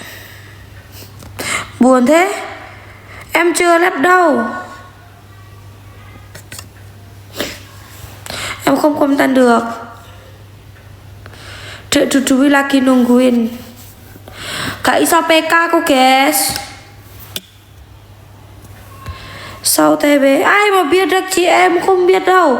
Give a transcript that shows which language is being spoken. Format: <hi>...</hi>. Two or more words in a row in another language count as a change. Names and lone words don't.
<vi>Buồn thế. Em chưa lắp đâu. Em không konten được.</vi> <id>Cek Cucuwi lagi nungguin.</id> <jv>Gak iso PK aku guys.</jv> <vi>Sau TB ai mà biết được chị, em không biết đâu.</vi>